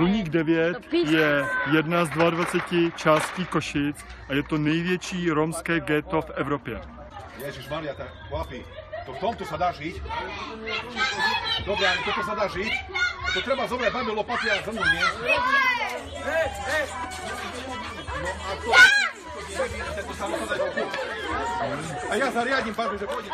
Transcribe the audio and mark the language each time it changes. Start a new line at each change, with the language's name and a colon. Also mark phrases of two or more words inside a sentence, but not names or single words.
Czech: 9 je jedna z 22 částí Košic a je to největší romské ghetto v Evropě.
Slovak: Ježišmaria, tak chlapi, v tomto sa dá žiť. Dobre, ale toto sa dá žiť. To treba zobrať babi lopaty a zrnu, nie? No a to sa musí dať okolo. A ja zariadím, pán, že pôjde.